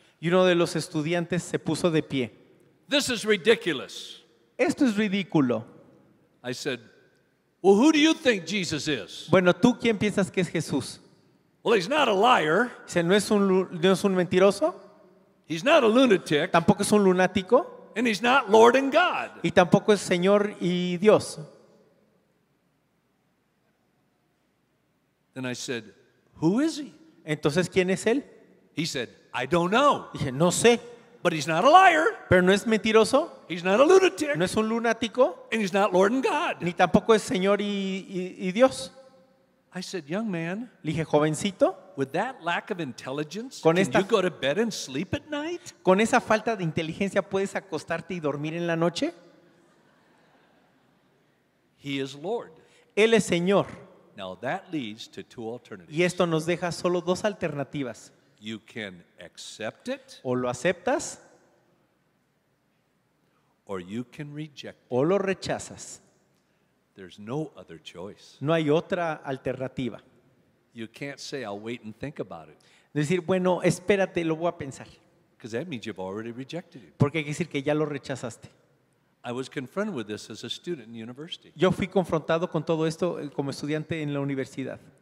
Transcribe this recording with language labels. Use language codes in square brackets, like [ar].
[es] Y uno de los estudiantes se puso de pie. [en] This is ridiculous. [es] Esto es ridículo. [en] I said, well, who do you think Jesus is? [es] Bueno, ¿tú quién piensas que es Jesús? [en] Well, he's not a liar. [es] Dice, ¿no es un mentiroso? [en] He's not a lunatic. [es] Tampoco es un lunático. [en] And he's not Lord and God. [es] Y tampoco es Señor y Dios. [en] Then I said, who is he? [es] Entonces, ¿quién es él? [en] He said, I don't know. [es] Dije, no sé. [en] But he's not a liar. [es] Pero no es mentiroso, [en] He's not a lunatic. [es] no es un lunático, [en] And he's not Lord and God. [es] ni tampoco es Señor y Dios. [en] I said, young man, [es] Le dije, jovencito, [en] with that lack of intelligence, [es] Con [en] can [es] esta- [en] you go to bed and sleep at night? [es] ¿con esa falta de inteligencia puedes acostarte y dormir en la noche? [en] He is Lord. [es] Él es Señor. [en] Now that leads to two alternatives. [es] Y esto nos deja solo 2 alternativas. [en] You can accept it [es] O lo aceptas [en] or you can reject it. [es] o lo rechazas. [en] There's no other choice. [es] No hay otra alternativa. [en] You can't say, I'll wait and think about it, [es] Decir, bueno, espérate, lo voy a pensar. [en] because that means you've already rejected him. [es] Porque hay que decir que ya lo rechazaste. [en] I was confronted with this as a student in university. [es] Yo fui confrontado con todo esto como estudiante en la universidad.